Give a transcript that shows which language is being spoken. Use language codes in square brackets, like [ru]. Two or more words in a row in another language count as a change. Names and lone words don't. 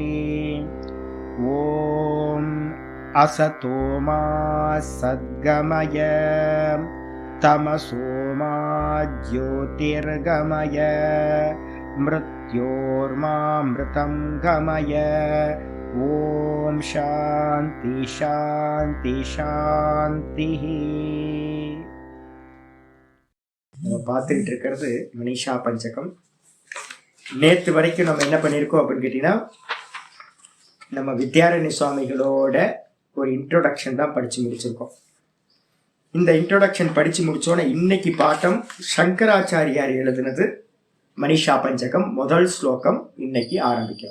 [sa] ॐ असतो मा सद्गमय तमसो मा ज्योतिर्गमय मृत्योर्मामृतं गमय। ॐ शान्ति शान्ति शान्तिः। [ta] நம்ம பார்த்துக்கிட்டு இருக்கிறது மனிஷா பஞ்சகம். நேற்று வரைக்கும் நம்ம என்ன பண்ணியிருக்கோம் அப்படின்னு கேட்டிங்கன்னா, நம்ம வித்யாரண்ய சுவாமிகளோட ஒரு இன்ட்ரோடக்ஷன் தான் படித்து முடிச்சிருக்கோம். இந்த இன்ட்ரோடக்ஷன் படித்து முடித்தோன்னே இன்னைக்கு பாட்டம் சங்கராச்சாரியார் எழுதுனது மனிஷா பஞ்சகம் முதல் ஸ்லோகம் இன்னைக்கு ஆரம்பிக்கும்.